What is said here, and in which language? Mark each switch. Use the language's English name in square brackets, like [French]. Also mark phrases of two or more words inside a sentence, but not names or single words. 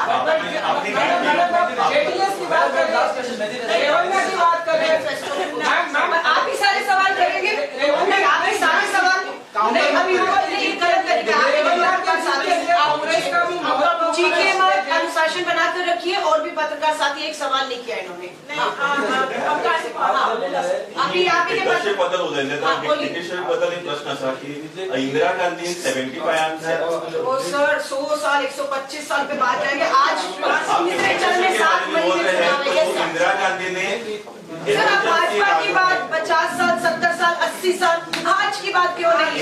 [Hindi] जेडीएस की बात कर रहे हैं, आप ही सारे सवाल करेंगे, आप ही सारे सवाल नहीं, अभी गलत तरीका चीखे मत, अनुशासन बनाकर रखिए। और भी पत्रकार साथी एक सवाल नहीं किया इन्होंने। [Marathi] बद्दल एक प्रश्न असा की इंदिरा गांधी 75 [Hindi] सर 100 साल 125 साल पे बात जाएंगे। आज में 7 महीने इंदिरा गांधी ने भाजपा की बात 50 साल 70 साल 80 साल, आज की बात क्यों नहीं?